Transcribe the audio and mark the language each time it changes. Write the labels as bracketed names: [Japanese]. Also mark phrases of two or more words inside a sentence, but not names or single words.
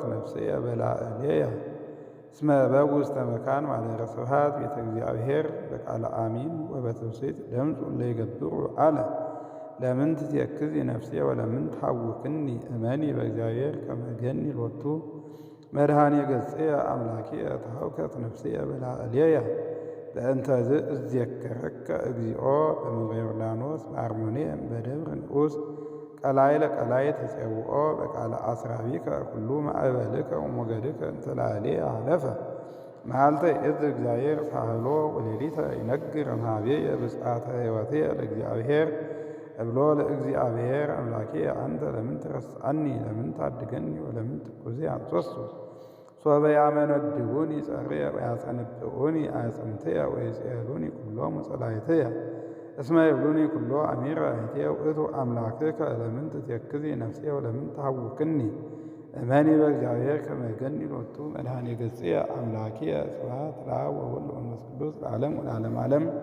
[Geez] ነፍስየ በላዕሌየ እስመ በጉ ውስተ መካን ማኅደረ ስብሐት ቤተ እግዚአብሔር በቃለ አሚን ወበትውስት ድምፁ ለይገብሩ አለ ለምን ትትየክዚ ነፍስየ ወለምን ትሐውክኒ እመኒ በእግዚአብሔር ከመ ገኒ ሎቱ መድኃኔ ገጽየ አምላኪየ ተሐውከት ነፍስየ በላዕሌየ በእንተዝ እዜከረከ እግዚኦ በምድረ ዮርዳኖስ በአርሞንዔም በደብረ ንዑስ ቀላይ ለቀላይ ተጼውኦ በቃለ አስራቢከ ኩሉ ማዕበልከ ወሞገድከ እንተ ላዕሌየ ሀለፈ መዓልተ ይእዝ እግዚአብሔር ሳህሎ ወሌሊተ ይነግር እምኀቤየ ብፅዓተ ሕይወትየ ለእግዚአብሔር እብሎ ለእግዚአብሔር አምላኪየ አንተ ለምን ትረስዓኒ ለምን ታድገኒ ወለምን ትኩዜ አንሶሱ ሶበ ያመነድቡኒ ጸርየ ወያጸንብዑኒ አዕጽምትየ ወይጼሉኒ ኩሎሙ ጸላእትየ እስመ ይብሉኒ ኩሎ አሚረ አይቴ ውእቱ አምላክከ ለምን ትትየክዚ ነፍስየ ወለምን ትሐውክኒ እመኒ በእግዚአብሔር ከመ ገኒ ሎቱ መድኃኔ ገጽየ አምላኪየ ስብሐት ለአብ ወወልድ ወመንፈስ ቅዱስ ለዓለሙ ለዓለመ ዓለም።